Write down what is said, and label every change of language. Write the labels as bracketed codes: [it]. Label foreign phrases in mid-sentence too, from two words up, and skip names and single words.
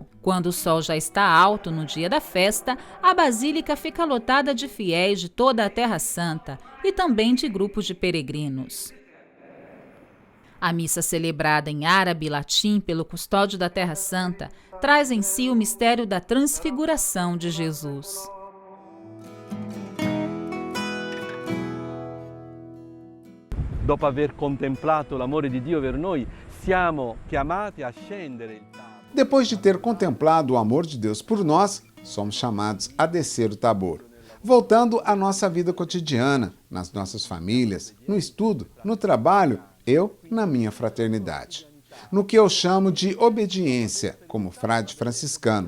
[pt] Quando o sol já está alto no dia da festa, a basílica fica lotada de fiéis de toda a Terra Santa e também de grupos de peregrinos. A missa celebrada em árabe e latim pelo custódio da Terra Santa traz em si o mistério da transfiguração de Jesus. [it] Dopo aver contemplato l'amore di Dio per noi, siamo chiamati a scendere il Tabor. [pt] Depois de ter contemplado o amor de Deus por nós, somos chamados a descer o Tabor. Voltando à nossa vida cotidiana, nas nossas famílias, no estudo, no trabalho, eu na minha fraternidade. No que eu chamo de obediência, como frade franciscano.